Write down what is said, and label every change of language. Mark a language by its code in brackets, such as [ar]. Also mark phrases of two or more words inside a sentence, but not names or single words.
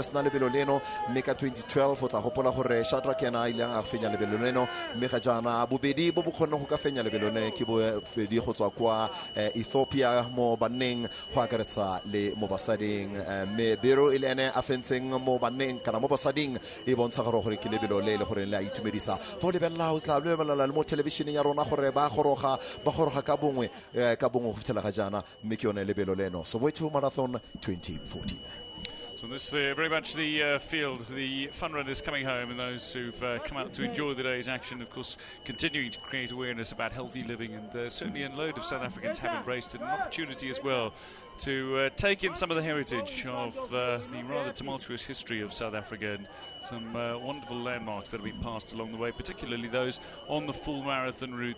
[tn] sna lebelo leno, mme ka 2012 o tla gopola gore Shadrack Kemboi a fenya lebelo leno, mme ga jana bobedi bo bo kgonne go ka fenya lebelo ne ke bo fedi go tswa kwa Ethiopia mo banneng go akaretsa le mo basading, mme Biro ile ene a fentseng mo banneng kana mo basading e bontsha gore ke lebelo le gore le a itumedisa fo lebella o tla lebella le mo television ya rona gore ba goroga ka bongwe go fitela ga jana, mme ke yone lebelo leno Soweto Marathon 2014. [en] So this is very much the field, the fun runners coming home and those who've come out to enjoy the day's action, of course, continuing to create awareness about healthy living, and certainly a load of South Africans have embraced it, an opportunity as well to take in some of the heritage of the rather tumultuous history of South Africa, and some wonderful landmarks that have been passed along the way, particularly those on the full marathon route.